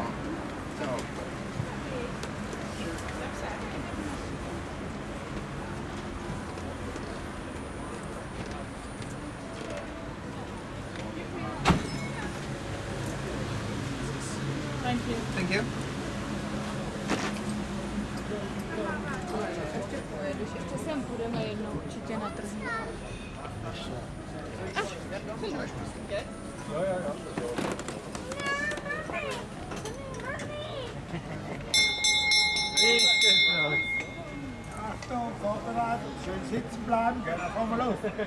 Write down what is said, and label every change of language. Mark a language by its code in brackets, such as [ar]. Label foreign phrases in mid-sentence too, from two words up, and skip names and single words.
[it] Ciao. [en] Thank you. Thank you. [cs] Jeszcze sem půjdeme jednou určitě na trh. [de] Achtung, vorbereitet, schön sitzen bleiben, gell, dann fahren wir los.